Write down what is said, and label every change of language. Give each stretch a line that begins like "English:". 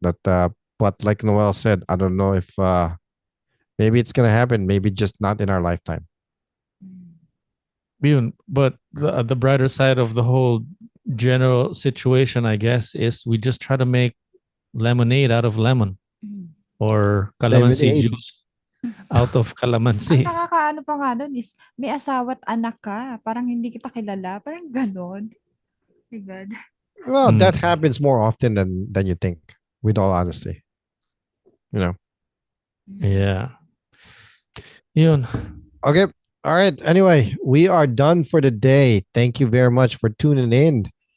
English: But like Noel said, I don't know if maybe it's gonna happen, maybe just not in our lifetime.
Filipino: Yun.
English: But the brighter side of the whole general situation, I guess, is we just try to make lemonade out of lemon or calamansi Lemonade. juice out of calamansi.
Filipino: Ang nakakaano pa nga doon is, may asawa at anak ka. Parang hindi kita kilala. Parang ganon.
English: My God. Well, that happens more often than you think, with all honesty. You know. Yeah. Yun. Okay. All right. Anyway, we are done for the day. Thank you very much for tuning in.